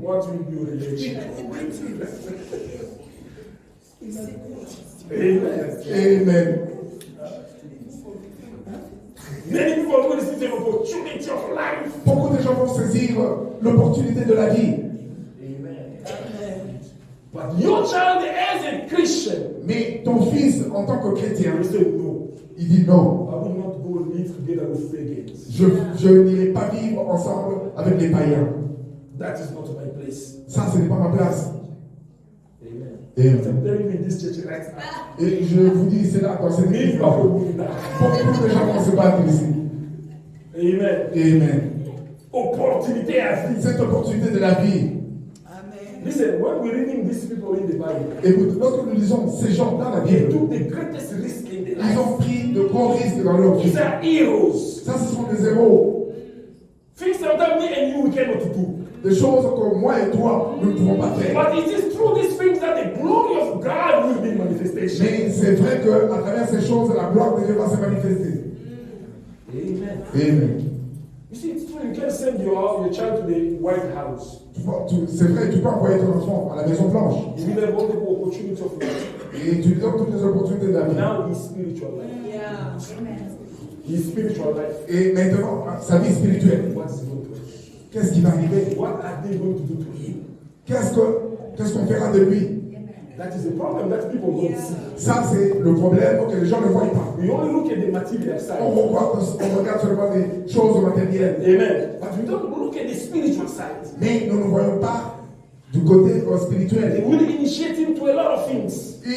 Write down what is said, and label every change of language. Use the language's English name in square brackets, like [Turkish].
[English] What will be your relation? Amen. Amen. Many people are going to see the opportunity of life. [French] Beaucoup de gens vont saisir l'opportunité de la vie. Amen. [English] But your child as a Christian, [French] Mais ton fils, en tant que chrétien, [English] you say no. [French] il dit non. [English] I will not go live together with pagans. [French] Je n'irai pas vivre ensemble avec les païens. [English] That is not my place. [French] Ça, ce n'est pas ma place. Amen. Amen. [English] I'm telling you in this church right now. [French] Et je vous dis, c'est là, dans cette [English] Live [French] église, [English] our way now. [French] beaucoup de gens vont se battre ici. Amen. Amen. Opportunité à vie. Cette opportunité de la vie. [English] Listen, when we're reading these people in the Bible, [French] Écoute, lorsque nous lisons ces gens dans la [English] they [French] Bible, [English] took the greatest risk in their [French] ils [English] life. [French] ont pris de gros risques dans leur vie. [English] These are heroes. [French] Ça, ce sont des héros. [English] Things that me and you we cannot do. [French] Des choses que moi et toi, nous ne pouvons pas faire. [English] But it is through these things that the glory of God will be in manifestation. [French] Mais c'est vrai qu'à travers ces choses, la gloire de Dieu va se manifester. Amen. Amen. [English] You see, it's true. You can send your child to the White House. [French] C'est vrai, tu peux envoyer ton enfant à la Maison Blanche. [English] You will have all the opportunity of life. [French] Et tu lui donnes toutes les opportunités de la vie. [English] Now his spiritual life. Yeah. Amen. His spiritual life. [French] Et maintenant, sa vie spirituelle, [English] What is going to happen? [French] qu'est-ce qui va arriver? [English] What are they going to do to him? [French] Qu'est-ce qu'on fera de lui? [English] That is a problem that people don't see. [French] Ça, c'est le problème que les gens ne voient pas. [English] We only look at the material side. [French] On regarde seulement les choses matérielles. Amen. [English] But we don't look at the spiritual side. [French] Mais nous ne voyons pas du côté [English] They [French] spirituel. [English] will initiate him to a lot of things.